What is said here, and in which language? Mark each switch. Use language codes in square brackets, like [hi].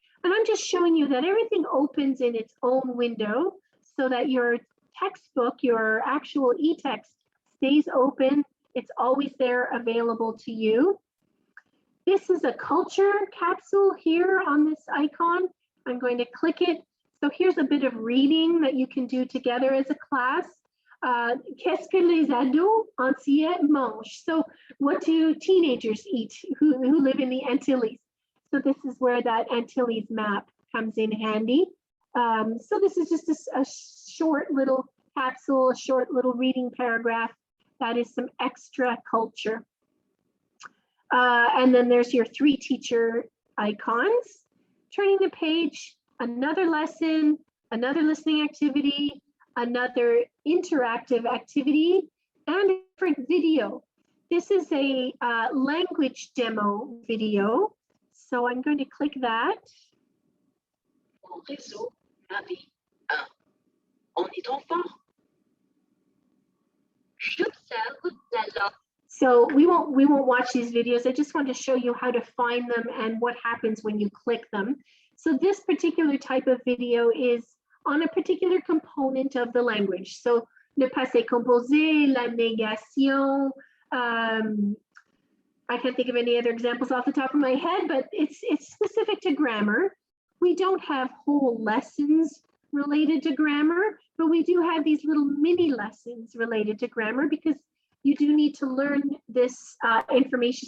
[en] And I'm just showing you that everything opens in its own window so that your textbook, your actual e-text stays open. It's always there available to you. This is a culture capsule here on this icon. I'm going to click it. So here's a bit of reading that you can do together as a class. [fr] Qu'est-ce que les ados entiers mangent? [en] So what do teenagers eat who live in the Antilles? So this is where that Antilles map comes in handy. So this is just a short little capsule, a short little reading paragraph. That is some extra culture. And then there's your 3 teacher icons. Turning the page, another lesson, another listening activity, another interactive activity, and a different video. This is a language demo video. So I'm going to click that. [fr] En réseau, lundi 1. On est trop fort. J'observe la langue. [en] So we won't watch these videos. I just want to show you how to find them and what happens when you click them. So this particular type of video is on a particular component of the language. [fr] So le passé composé, la négation. [en] I can't think of any other examples off the top of my head, but it's specific to grammar. We don't have whole lessons related to grammar, but we do have these little mini lessons related to grammar because you do need to learn this information.